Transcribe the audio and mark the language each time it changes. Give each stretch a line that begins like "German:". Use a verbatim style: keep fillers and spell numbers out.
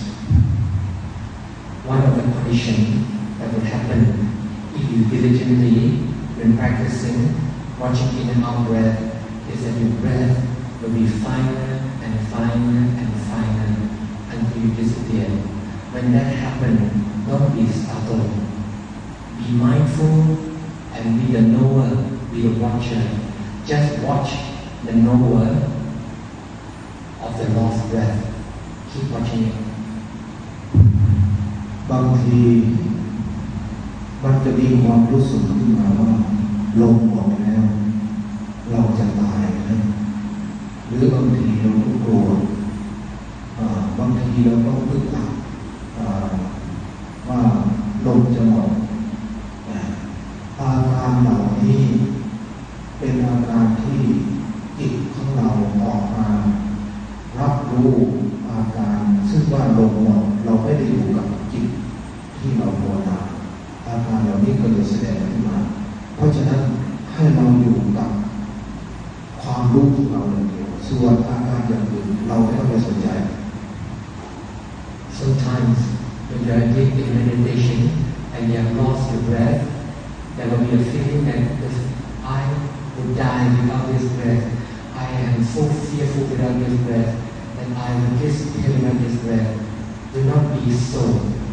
English: condition that would happen if you diligently, when practicing, watching in and out breath, is that your breath will be finer and finer and finer until you disappear. When that happens, don't be startled. Be mindful and be the knower, be the watcher. Just watch the knower of the lost breath. Keep watching it.
Thai: บางทีมันจะมีความรู้สึกขึ้นมาว่าลมออกแล้วเราจะตายนะหรือบางทีเราก็กลัวบางทีเราก็รู้สึกว่าลมจะหมดอาการเหล่านี้เป็นอาการที่จิตของเราออกมารับรู้อาการซึ่งว่าลมหมดเราไม่ได้อยู่กับจิตที่เราโมหะอาการเหล่านี้ก็จะแสดงขึ้นมาเพราะฉะนั้นให้เราอยู่กับความรู้ของเราอย่างเดียวส่วนอาการอย่างอื่นเราไม่ต้องไปสนใจ
English: Sometimes when you are deep in meditation and you have lost your breath there will be a feeling that I would die without this breath I am so fearful without this breath that I will disappear without this breath Do not be so